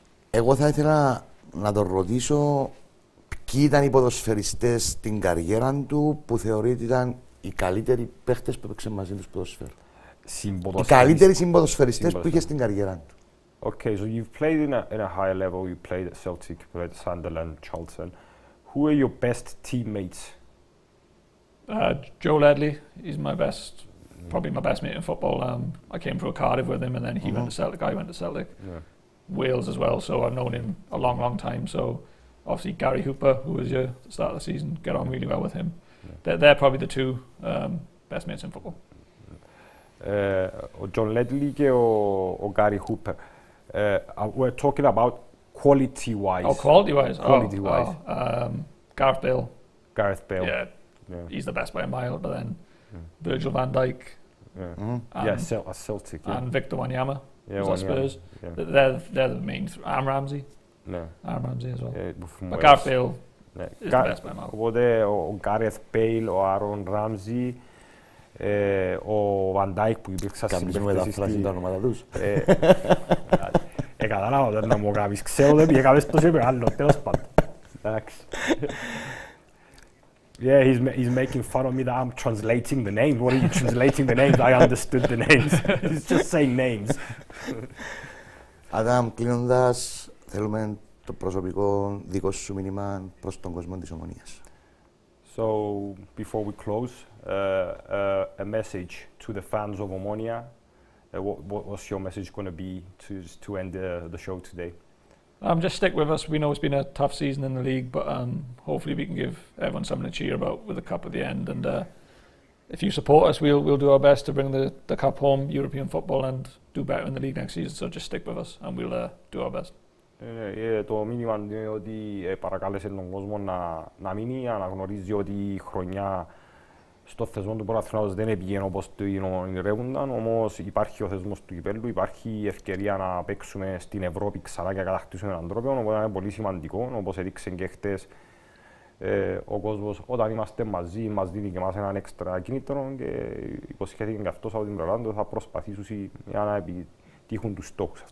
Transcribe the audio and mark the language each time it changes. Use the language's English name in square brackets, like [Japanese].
[Greek] Εγώ θα ήθελα να τον ρωτήσω ποιοι ήταν οι ποδοσφαιριστές στην καριέρα του που θεωρεί ότι ήταν οι καλύτεροι παίχτες που έπαιξαν μαζί τους ποδοσφαίρου. Οι καλύτεροι συμποδοσφαιριστές που είχε στην καριέρα του. [English] Okay, so you've played in a high level. You played at Celtic, you played at Sunderland, Charlton. Who are your best teammates? Joe Ledley, he's my best, probably my best mate in football. I came through Cardiff with him, and then he went to Celtic. I went to Celtic. Yeah. Wales as well, so I've known him a long, long time. So obviously Gary Hooper, who was here at the start of the season, get on really well with him. Yeah. They're probably the two best mates in football. [Greek] Ο John Ledley και ο Gary Hooper. [English] We're talking about quality-wise. Oh, quality-wise? Quality-wise. Gareth Bale. Gareth Bale. Yeah, he's the best by a mile, but then Virgil van Dijk. At Celtic. Yeah. And Victor Wanyama. Yeah, Spurs. Yeah. They're the main. Aaron Ramsey. Yeah. Aaron Ramsey as well. But Gareth Bale is the best by a mile. [Greek] Οπότε ο Gareth Bale, ο Aaron Ramsey, ο Van Dijk που υπήρξαν στην μεταφράση τα ονόματα τους. Κατάλαβα δεν να μου κάνεις. Ξέρω δεν πήγε κάποιος τόσο μεγάλο, τέλος πάντων. Εντάξει. [English] Yeah, he's making fun of me that I'm translating the names. What are you translating the names? I understood the names. He's just saying names. [Greek] Άνταμ, κλείνοντας, θέλουμε το προσωπικό δικό σου μήνυμα προς τον κόσμο της Ομονίας. [English] So, before we close, a message to the fans of Omonia. What's your message going to be to end the show today? Just stick with us. We know it's been a tough season in the league, but hopefully we can give everyone something to cheer about with the cup at the end. And if you support us, we'll do our best to bring the cup home, European football, and do better in the league next season. So just stick with us, and we'll do our best. [Greek] Το μήνυμα είναι ότι παρακάλεσε τον κόσμο να μείνει, αναγνωρίζει ότι η χρονιά στο θεσμό του πρωταθλήματος δεν έπηγε όπως το ονειρεύονταν, όμως υπάρχει ο θεσμός του κυπέλλου, υπάρχει η ευκαιρία να παίξουμε στην Ευρώπη ξανά και να κατακτήσουμε έναν τρόπο, οπότε είναι πολύ σημαντικό, όπως έδειξε και χτες ο κόσμος, όταν είμαστε μαζί, μας δίνει και εμάς έναν έξτρα κίνητρο και υποσχέθηκε και αυτός από την πλευρά του θα προσπαθήσουν για να επιτύχουν τους στόχους.